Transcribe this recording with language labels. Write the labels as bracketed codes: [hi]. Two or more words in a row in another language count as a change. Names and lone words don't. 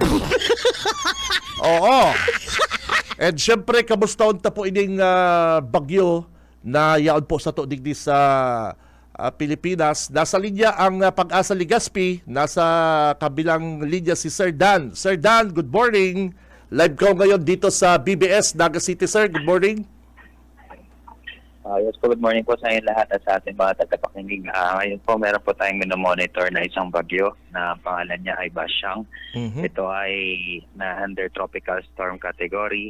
[tl] Oo. [bik] And syempre, kamusta unta po ining bagyo na yaon po sa to digdi sa Pilipinas. [tl] Nasa linya ang Pag-asa Ligaspi. Nasa kabilang linya si Sir Dan. [en] Sir Dan, good morning. [tl] Live ko ngayon dito sa BBS, Naga City, sir. [en] Good morning. [tl] Yes po, [en] good morning [tl] po sa inyo lahat at sa ating mga tagapakinig. Ngayon po, meron po tayong minomonitor na isang bagyo na pangalan niya ay Basyang. Ito ay na under [en] tropical storm category.